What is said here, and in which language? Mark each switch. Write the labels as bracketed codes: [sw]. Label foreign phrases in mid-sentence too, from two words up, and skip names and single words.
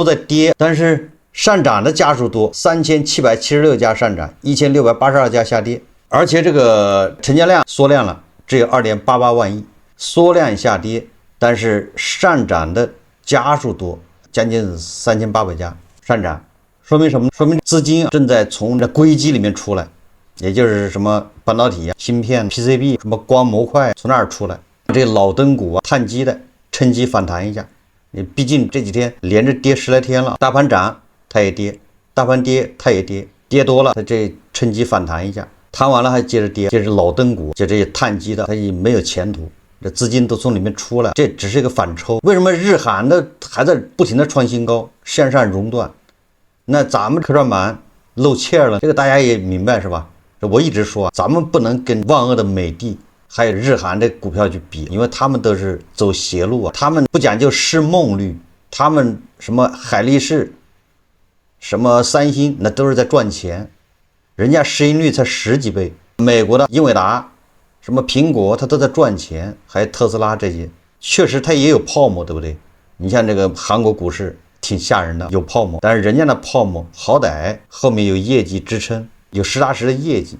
[zh] 在跌，但是上漲的家數多，3776家上漲，1682家下跌，而且這個成交量縮量了，只有2.88萬億，縮量下跌，但是上漲的家數多，將近3800家上漲，說明什麼？說明資金正在從這硅基裡面出來，也就是什麼半導體、芯片、PCB、什麼光模塊從那兒出來。這老燈股啊，碳基的趁機反彈一下。你畢竟這幾天連着跌 10來天了，大盤漲它也跌，大盤跌它也跌，跌多了它這趁機反彈一下，彈完了還接着跌。這是老燈股，就这些碳基的，它也沒有前途。這資金都從裡面出來，這只是一個反抽。為什麼日韓的還在不停的創新高，向上熔斷？那咱們科創板露怯了，這個大家也明白是吧？我一直說，咱們不能跟萬惡的美的還有日韓的股票去比，因為他們都是走邪路啊，他們不講究市夢率，他們什麼海力士、什麼三星，那都是在賺錢，人家市盈率才10幾倍，美國的英偉達。什麼蘋果它都在賺錢，還有特斯拉這些，確實它也有泡沫，對不對？你像這個韓國股市挺嚇人的，有泡沫，但是人家的泡沫好歹後面有業績支撐，有實打實的業績。